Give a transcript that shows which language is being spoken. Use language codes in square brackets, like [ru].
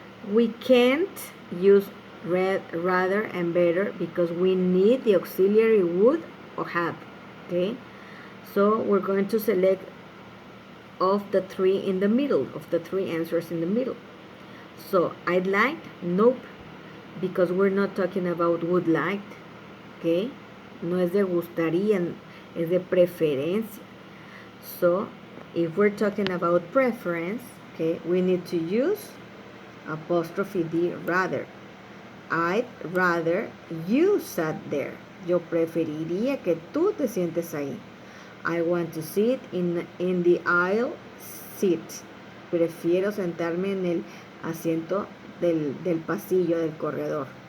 [en] We can't use rather and better because we need the auxiliary would or have. Okay, so we're going to select of the three in the middle, of the three answers in the middle. So I'd like, nope, because we're not talking about would like. [es] Okay, no es de gustaría, es de preferencia. [en] So if we're talking about preference, okay, we need to use apostrophe D, rather. I'd rather you sat there. [es] Yo preferiría que tú te sientes ahí. [en] I want to sit in the aisle seat. [es] prefiero sentarme en el asiento del pasillo, del corredor.